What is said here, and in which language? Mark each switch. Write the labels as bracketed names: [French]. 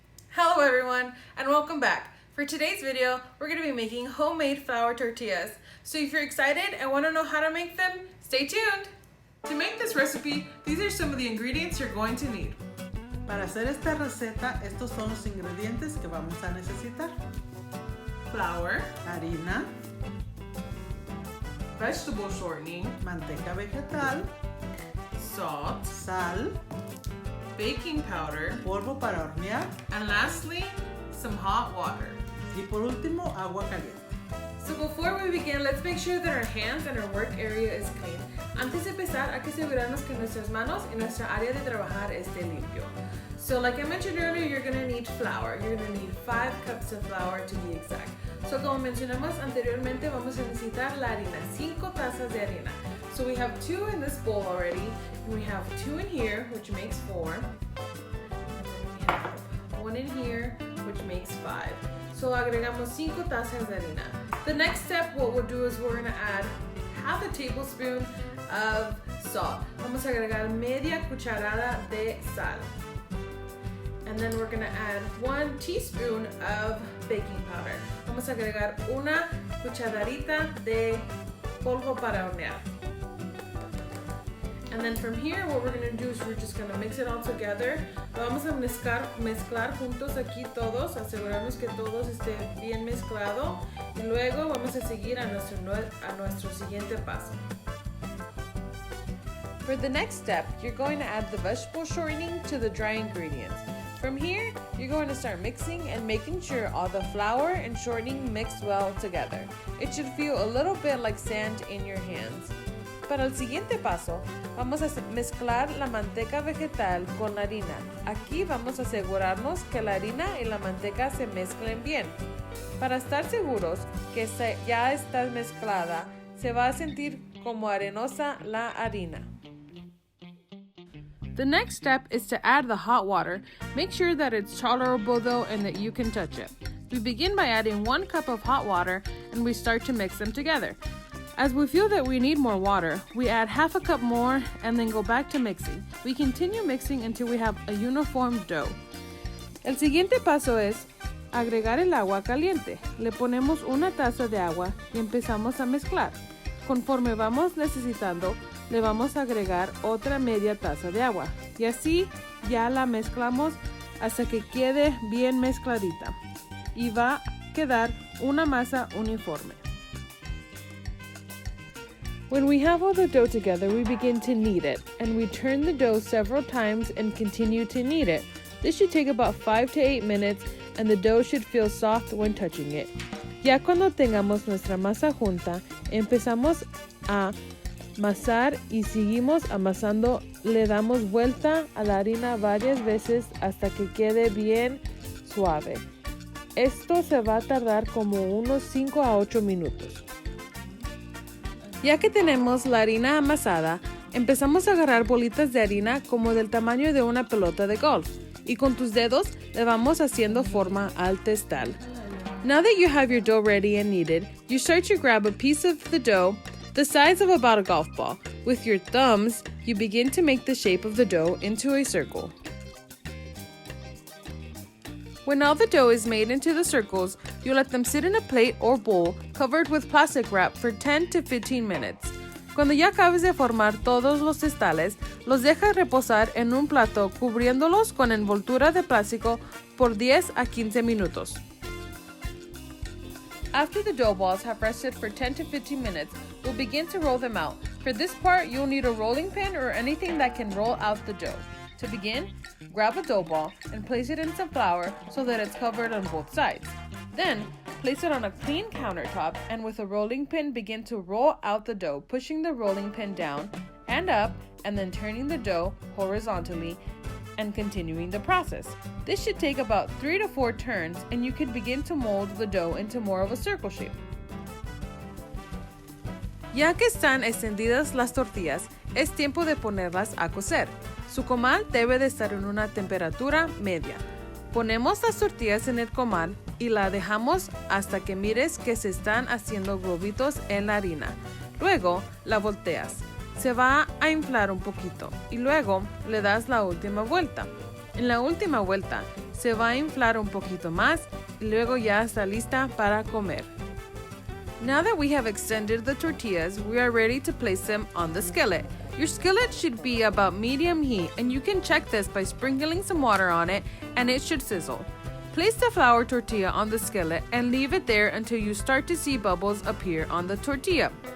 [English] Hello everyone and welcome back. For today's video, we're going to be making homemade flour tortillas. So if you're excited and want to know how to make them, stay tuned. To make this recipe, these are some of the ingredients you're going to need. [Spanish] Para hacer esta receta, estos son los ingredientes que vamos a necesitar. [English] Flour, [Spanish] Harina, [English] vegetable shortening, [Spanish] manteca vegetal, [English] salt, [Spanish] sal, [English] baking powder, [Spanish] polvo para hornear [English] and lastly, some hot water. [Spanish] y por último agua caliente. [English] So before we begin, let's make sure that our hands and our work area is clean. [Spanish] Antes de empezar, hay que asegurarnos que nuestras manos y nuestra área de trabajar esté limpio. [English] So like I mentioned earlier, you're going to need flour. You're going to need 5 cups of flour to be exact. [Spanish] So como mencionamos anteriormente, vamos a necesitar la harina, 5 tazas de harina. [English] So we have 2 in this bowl already, and we have 2 in here, which makes 4. And then we have 1 in here, which makes 5. So [Spanish] agregamos 5 tazas de harina. [English] The next step, what we'll do is we're going to add half a tablespoon of salt. [Spanish] Vamos a agregar media cucharada de sal. [English] And then we're going to add 1 teaspoon of baking powder. [Spanish] Vamos a agregar una cucharadita de polvo para hornear. [English] And then from here, what we're going to do is we're just going to mix it all together. [Spanish] Lo vamos a mezclar juntos aquí todos, asegurarnos que todos esté bien mezclado. Y luego vamos a seguir a nuestro siguiente paso. [English] For the next step, you're going to add the vegetable shortening to the dry ingredients. From here, you're going to start mixing and making sure all the flour and shortening mix well together. It should feel a little bit like sand in your hands. [Spanish] Para el siguiente paso, vamos a mezclar la manteca vegetal con la harina. Aquí vamos a asegurarnos que la harina y la manteca se mezclen bien. Para estar seguros que ya está mezclada, se va a sentir como arenosa la harina. [English] The next step is to add the hot water. Make sure that it's tolerable though and that you can touch it. We begin by adding 1 cup of hot water and we start to mix them together. As we feel that we need more water, we add half a cup more and then go back to mixing. We continue mixing until we have a uniform dough. [Spanish] El siguiente paso es agregar el agua caliente. Le ponemos una taza de agua y empezamos a mezclar. Conforme vamos necesitando, le vamos a agregar otra media taza de agua. Y así ya la mezclamos hasta que quede bien mezcladita. Y va a quedar una masa uniforme. [English] When we have all the dough together, we begin to knead it, and we turn the dough several times and continue to knead it. This should take about 5 to 8 minutes, and the dough should feel soft when touching it. [Spanish] Ya cuando tengamos nuestra masa junta, empezamos a amasar y seguimos amasando. Le damos vuelta a la harina varias veces hasta que quede bien suave. Esto se va a tardar como unos 5 a 8 minutos. Ya que tenemos la harina amasada, empezamos a agarrar bolitas de harina como del tamaño de una pelota de golf y con tus dedos le vamos haciendo forma al testal. [English] Now that you have your dough ready and kneaded, you start to grab a piece of the dough the size of about a golf ball. With your thumbs, you begin to make the shape of the dough into a circle. When all the dough is made into the circles, you let them sit in a plate or bowl covered with plastic wrap for 10 to 15 minutes. [Spanish] Cuando ya acabes de formar todos los testales, los dejas reposar en un plato cubriéndolos con envoltura de plástico por 10 a 15 minutos. [English] After the dough balls have rested for 10 to 15 minutes, we'll begin to roll them out. For this part, you'll need a rolling pin or anything that can roll out the dough. To begin, grab a dough ball and place it in some flour so that it's covered on both sides. Then, place it on a clean countertop and with a rolling pin begin to roll out the dough, pushing the rolling pin down and up and then turning the dough horizontally and continuing the process. This should take about 3 to 4 turns and you can begin to mold the dough into more of a circle shape. [Spanish] Ya que están extendidas las tortillas, es tiempo de ponerlas a cocer. Su comal debe de estar en una temperatura media. Ponemos las tortillas en el comal y la dejamos hasta que mires que se están haciendo globitos en la harina. Luego la volteas. Se va a inflar un poquito y luego le das la última vuelta. En la última vuelta, se va a inflar un poquito más y luego ya está lista para comer. [English] Now that we have extended the tortillas, we are ready to place them on the skillet. Your skillet should be about medium heat, and you can check this by sprinkling some water on it, and it should sizzle. Place the flour tortilla on the skillet and leave it there until you start to see bubbles appear on the tortilla.